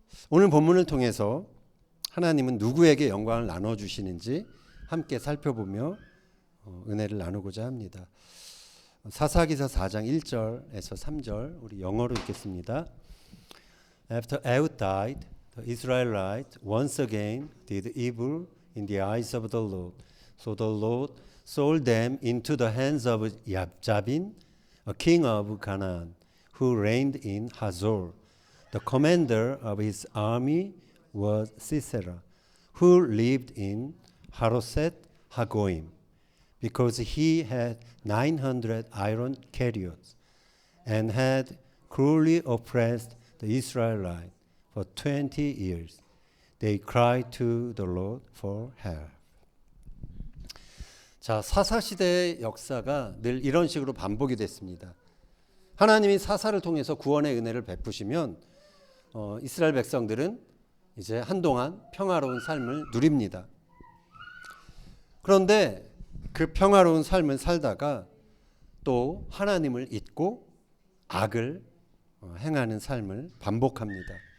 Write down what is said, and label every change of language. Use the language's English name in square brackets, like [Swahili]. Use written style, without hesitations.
[Korean] 오늘 본문을 통해서 하나님은 누구에게 영광을 나눠주시는지 함께 살펴보며 은혜를 나누고자 합니다. 사사기서 4장 1절에서 3절 우리 영어로 읽겠습니다. [English] After Ehud died, the Israelites once again did evil in the eyes of the Lord. So the Lord sold them into the hands of Jabin, a king of Canaan, who reigned in Hazor. The commander of his army was Sisera, who lived in Haroset Hagoim, because he had 900 iron chariots and had cruelly oppressed the Israelites for 20 years. They cried to the Lord for help. [Korean] 자, 사사시대의 역사가 늘 이런 식으로 반복이 됐습니다. 하나님이 사사를 통해서 구원의 은혜를 베푸시면 이스라엘 백성들은 이제 한동안 평화로운 삶을 누립니다. 그런데 그 평화로운 삶을 살다가 또 하나님을 잊고 악을 행하는 삶을 반복합니다.